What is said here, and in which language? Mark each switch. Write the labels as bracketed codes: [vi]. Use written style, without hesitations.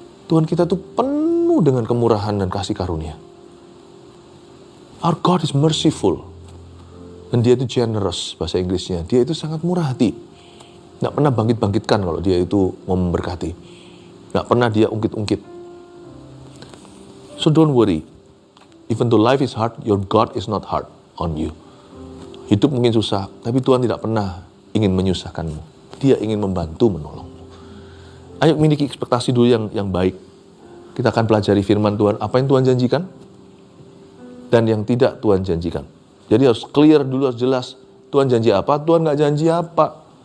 [id] Tuhan kita tuh penuh dengan kemurahan dan kasih karunia. [en] Our God is merciful. [id] Dan dia itu generous, bahasa Inggrisnya. Dia itu sangat murah hati. Nggak pernah bangkit-bangkitkan kalau dia itu mau memberkati. Nggak pernah dia ungkit-ungkit. [en] So don't worry. Even though life is hard, your God is not hard on you. [id] Hidup mungkin susah, tapi Tuhan tidak pernah ingin menyusahkanmu. Dia ingin membantu, menolongmu. Ayo miliki ekspektasi dulu yang baik. Kita akan pelajari firman Tuhan, apa yang Tuhan janjikan, dan yang tidak Tuhan janjikan. Jadi harus clear dulu, harus jelas. Tuhan janji apa, Tuhan nggak janji apa.